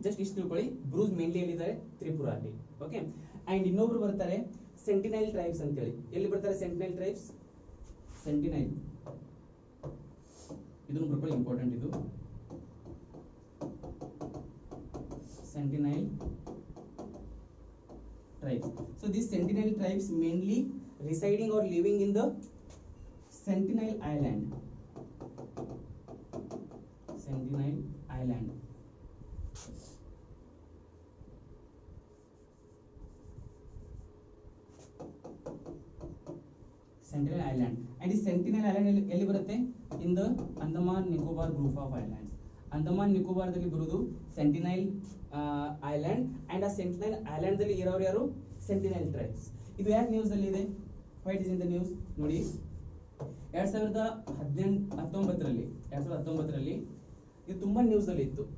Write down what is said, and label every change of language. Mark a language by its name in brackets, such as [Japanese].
[Kannada] Just ಇಷ್ಟು ತಿಳ್ಕೊಳ್ಳಿ, Bruce mainly ಎಲ್ಲಿದ್ದಾರೆ? ತ್ರಿಪುರಾ ಅಲ್ಲಿ. ಓಕೆ, ಅಂಡ್ ಇನ್ನೊಬ್ರು ಬರ್ತಾರೆ ಸೆಂಟಿನೈಲ್ ಟ್ರೈಬ್ಸ್ ಅಂತ ಹೇಳಿ. ಎಲ್ಲಿ ಬರ್ತಾರೆ ಸೆಂಟಿನೈಲ್ ಟ್ರೈಬ್ಸ್? ಸೆಂಟಿನೈಲ್, ಇದನ್ನು ಬರ್ಕೊಳ್ಳಿ, ಇಂಪಾರ್ಟೆಂಟ್ ಇದು. [English] Sentinel tribes. So these sentinel tribes mainly residing or living in the Sentinel Island. Sentinel Island. Sentinel Island. And this Sentinel Island [Kannada] ಎಲ್ಲಿ ಬರುತ್ತೆ? [English] In the Andaman Nicobar group of islands. [Kannada] Andaman ನಿಕೋಬಾರದಲ್ಲಿ ಬರುವುದು ಸೆಂಟಿನೈಲ್ ಐಲ್ಯಾಂಡ್. ಅಂಡ್ ಆ ಸೆಂಟಿನೈಲ್ island ದಲ್ಲಿ ಇರೋರು ಯಾರು? ಸೆಂಟಿನೈಲ್ tribes. ಇದು ಯಾಕೆ news ಅಲ್ಲಿ ಇದೆ? [English] Why it is in the news. [Kannada] ನೋಡಿ, 2019ರಲ್ಲಿ ಇದು ತುಂಬಾ ನ್ಯೂಸ್ ಅಲ್ಲಿ ಇತ್ತು.